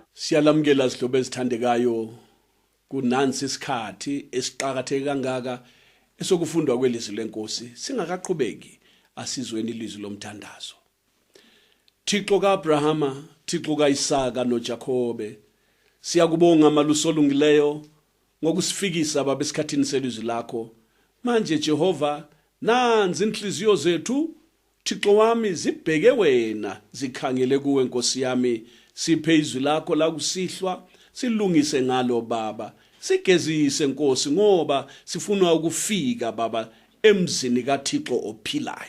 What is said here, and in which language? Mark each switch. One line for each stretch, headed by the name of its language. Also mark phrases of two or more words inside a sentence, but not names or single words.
Zulu: Siyalamukela sihlobo ezithandekayo kunansi isikhathi esiqhakatheke kangaka esokufundwa kwelizwi lenkosi singakaqhubeki asizweni ilizwi lomthandazo. Thixo kaAbrahama, Thixo kaIsaka noJakobe, siyakubonga maluso olungileyo ngokusifikisa baba esikhathini selizwi lakho. Manje Jehova, nanzi inhliziyo zethu Thixo wami zibheke wena, zikhangele kuwe Nkosi yami. Siphe izwi lakho la kusihlwa, silungise ngalo baba, sigezise Nkosi ngoba sifuna ukufika baba emzini kaThixo ophilayo.